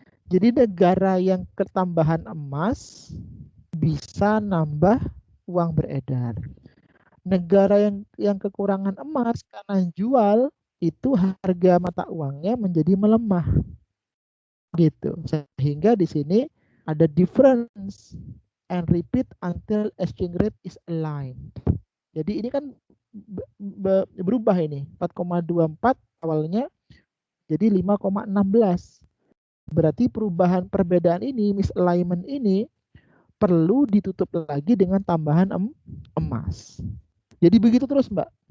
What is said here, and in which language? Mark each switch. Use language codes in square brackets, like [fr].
[id] Jadi negara yang ketambahan emas bisa nambah uang beredar. Negara yang kekurangan emas karena jual itu harga mata uangnya menjadi melemah. Gitu. Sehingga di sini ada [en] difference and repeat until exchange rate is aligned. [id] Jadi ini kan berubah ini. 4,24 awalnya jadi 5,16. Berarti perbedaan ini, misalignment ini perlu ditutup lagi dengan tambahan emas. Jadi begitu terus, Mbak.